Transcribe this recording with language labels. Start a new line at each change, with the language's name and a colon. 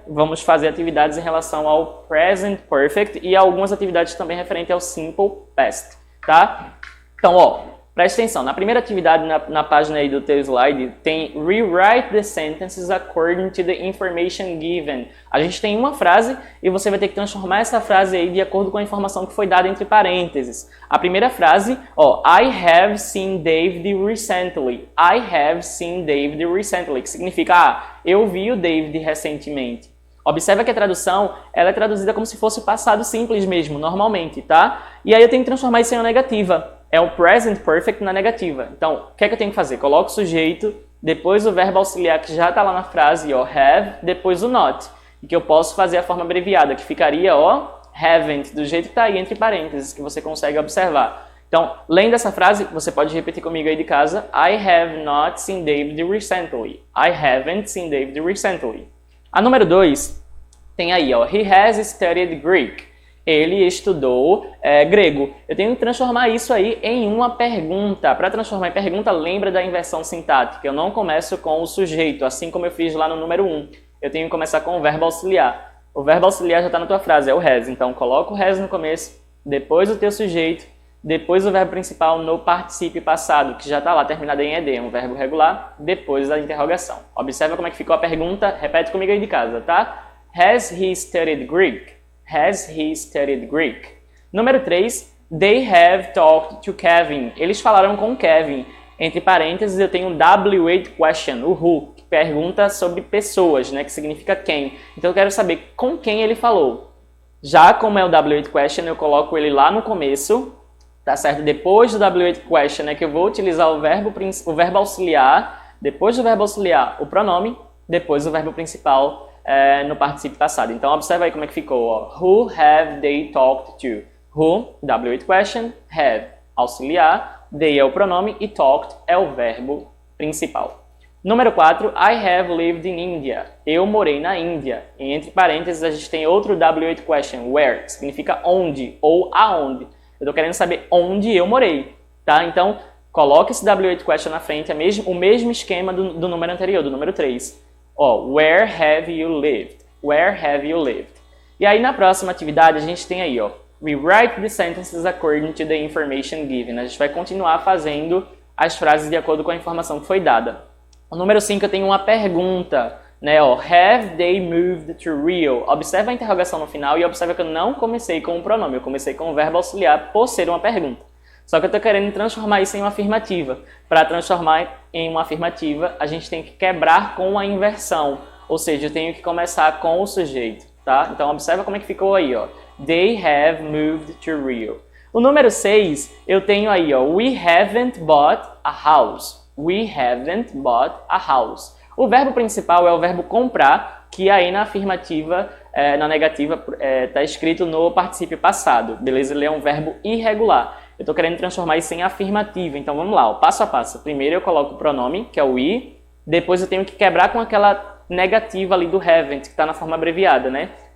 Portuguese: Vamos fazer atividades em relação ao Present Perfect e algumas atividades também referentes ao Simple Past, tá? Então, ó, presta atenção. Na primeira atividade, na página aí do teu slide, tem
English: Rewrite the sentences according to the information given.
Portuguese: A gente tem uma frase e você vai ter que transformar essa frase aí de acordo com a informação que foi dada entre parênteses. A primeira frase, ó,
English: I have seen David recently. I have seen David recently,
Portuguese: que significa, eu vi o David recentemente. Observa que a tradução, ela é traduzida como se fosse passado simples mesmo, normalmente, tá? E aí eu tenho que transformar isso em uma negativa. É o present perfect na negativa. Então, o que é que eu tenho que fazer? Coloco o sujeito, depois o verbo auxiliar que já está lá na frase, ó, have, depois o not. e que eu posso fazer a forma abreviada, que ficaria, ó, haven't, do jeito que está aí entre parênteses, que você consegue observar. Então, lendo essa frase, você pode repetir comigo aí de casa.
English: I have not seen David recently. I haven't seen David recently.
Portuguese: A número 2 tem aí, ó,
English: he has studied Greek.
Portuguese: Ele estudou grego. Eu tenho que transformar isso aí em uma pergunta. Para transformar em pergunta, lembra da inversão sintática. Eu não começo com o sujeito, assim como eu fiz lá no número 1. Eu tenho que começar com o verbo auxiliar. O verbo auxiliar já está na tua frase, é o has. Então, coloca o has no começo, depois o teu sujeito, depois o verbo principal no particípio passado, que já está lá terminado em ed, um verbo regular, depois da interrogação. Observa como é que ficou a pergunta, repete comigo aí de casa, tá?
English: Has he studied Greek? Has he studied Greek? Número 3, they have talked to Kevin.
Portuguese: Eles falaram com Kevin. Entre parênteses, eu tenho um W8 question, o who, que pergunta sobre pessoas, né, que significa quem. Então eu quero saber com quem ele falou. Já como é o W8 question, eu coloco ele lá no começo, tá certo? Depois do W8 question é que eu vou utilizar o verbo auxiliar, depois do verbo auxiliar o pronome, depois o verbo principal no particípio passado. Então observa aí como é que ficou. Ó.
English: Who have they talked to? Who, W8 question, have, auxiliar, they
Portuguese: é o pronome e
English: talked
Portuguese: é o verbo principal.
English: Número 4, I have lived in India.
Portuguese: Eu morei na Índia. E entre parênteses a gente tem outro W8 question, where, que significa onde ou aonde. Eu estou querendo saber onde eu morei, tá? Então, coloque esse W8 question na frente, o mesmo esquema do número anterior, do número 3.
English: Ó, where have you lived? Where have you lived?
Portuguese: E aí, na próxima atividade, a gente tem aí, ó,
English: rewrite the sentences according to the information given.
Portuguese: A gente vai continuar fazendo as frases de acordo com a informação que foi dada. O número 5, eu tenho uma pergunta, né? Ó,
English: have they moved to Rio?
Portuguese: Observa a interrogação no final e observa que eu não comecei com o pronome, eu comecei com o verbo auxiliar por ser uma pergunta. Só que eu estou querendo transformar isso em uma afirmativa. Para transformar em uma afirmativa, a gente tem que quebrar com a inversão, ou seja, eu tenho que começar com o sujeito, tá? Então observa como é que ficou aí, ó.
English: They have moved to Rio.
Portuguese: O número 6, eu tenho aí, ó,
English: we haven't bought a house. We haven't bought a house.
Portuguese: O verbo principal é o verbo comprar, que aí na afirmativa, na negativa, está escrito no particípio passado, beleza? Ele é um verbo irregular. Eu estou querendo transformar isso em afirmativa, então vamos lá, ó, passo a passo. Primeiro eu coloco o pronome, que é o we, depois eu tenho que quebrar com aquela negativa ali do haven't, que está na forma abreviada, né?